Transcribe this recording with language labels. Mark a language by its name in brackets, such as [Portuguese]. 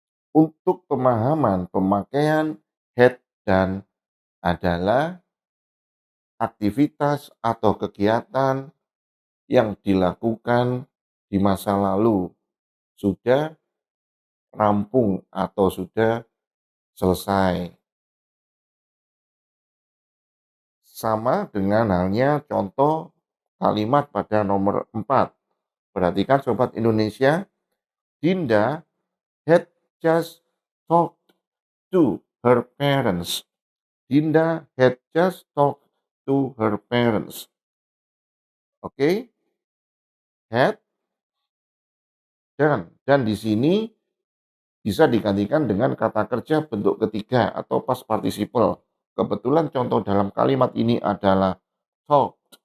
[Indonesian] Untuk pemahaman pemakaian had dan adalah aktivitas atau kegiatan yang dilakukan di masa lalu sudah rampung atau sudah selesai. Sama dengan halnya contoh kalimat pada nomor 4. Perhatikan [English] Sobat Indonesia, Dinda had just talked to her parents. Dinda had just talked to her parents. [Indonesian] Oke, had dan di sini bisa digantikan dengan kata kerja bentuk ketiga atau past participle. Kebetulan contoh dalam kalimat ini adalah talk.